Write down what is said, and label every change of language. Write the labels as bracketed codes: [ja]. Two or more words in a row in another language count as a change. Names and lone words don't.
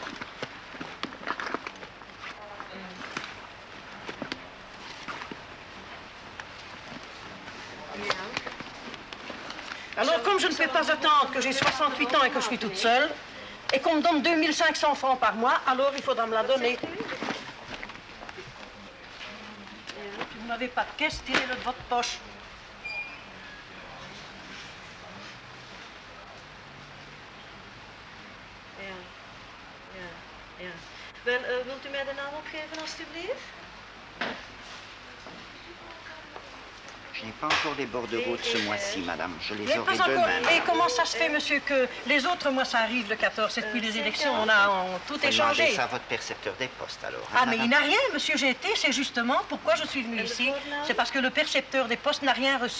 [fr] Alors, comme je ne peux pas attendre que j'ai 68 ans et que je suis toute seule, et qu'on me donne 2500 francs par mois, alors il faudra me la donner. Vous n'avez pas de caisse, tirez-le de votre poche. [nl] Ja. Wilt u mij de naam opgeven, alstublieft? [fr] Je n'ai pas encore les bordereaux de ce mois-ci, madame. Je les aurai pas encore. demain. Et comment ça se fait, monsieur, que les autres mois, ça arrive le 14, et depuis les élections, tout est changé. Demandez ça à votre percepteur des postes, alors. Ah, mais il n'a rien, monsieur, j'ai été, c'est justement pourquoi je suis venue ici. C'est parce que le percepteur des postes n'a rien reçu.